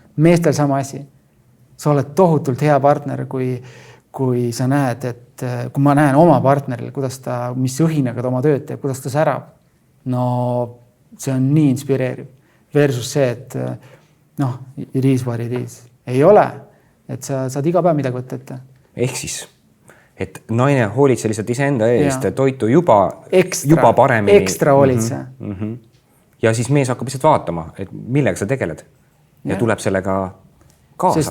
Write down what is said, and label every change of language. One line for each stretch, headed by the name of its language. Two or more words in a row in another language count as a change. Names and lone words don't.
Estonian: Meestel sama asi. Sa oled tohutult hea partner, kui sa näed, et kui ma näen oma partneril, kuidas ta, mis õhinaga ta oma tööd teeb, kuidas ta särab. No see on nii inspireeriv. Versus see, et riis
English: what it is.
Estonian: Ei ole, et sa saad iga päev midagi võtta ette. Ehk siis, et naine hoolitse lihtsalt iseenda eest, toitu juba paremini. Ekstra hoolitse. Ja siis mees hakkab lihtsalt vaatama, et millega sa tegeled ja tuleb sellega kaasa.